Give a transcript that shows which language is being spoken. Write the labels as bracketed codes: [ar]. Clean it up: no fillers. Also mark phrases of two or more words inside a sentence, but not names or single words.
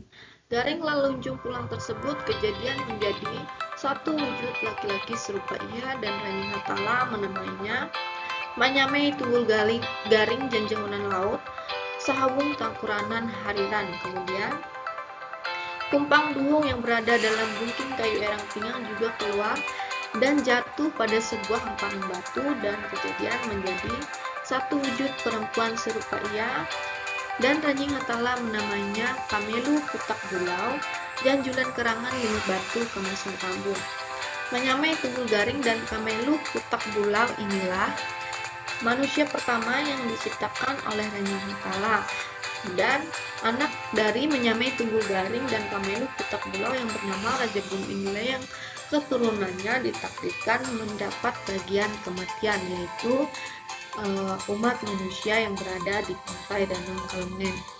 [id] Garing lelunjung pulang tersebut kejadian menjadi satu wujud laki-laki serupa ia, dan Ranying Hatala menamainya Manyame Tunggul Garing Janjangunan Laut Sahawung Tangkuranan Hariran. Kemudian kumpang duhung yang berada dalam bungking kayu erang tingang juga keluar dan jatuh pada sebuah hamparan batu, dan kejadian menjadi satu wujud perempuan serupa ia, dan Ranying Hatala menamainya Kamelu Putak Bulau Janjulan Kerangan Limut Batu Kemasung Tambung. Manyame Tunggul Garing dan Kamelu Putak Bulau inilah manusia pertama yang diciptakan oleh Ranying Hatala, dan anak dari Manyame Tunggul Garing dan Kamelu Putak Bulau yang bernama Raja Bunu inilah yang keturunannya ditakdirkan mendapat bagian kematian, yaitu umat manusia yang berada di pantai Danau Kalengen.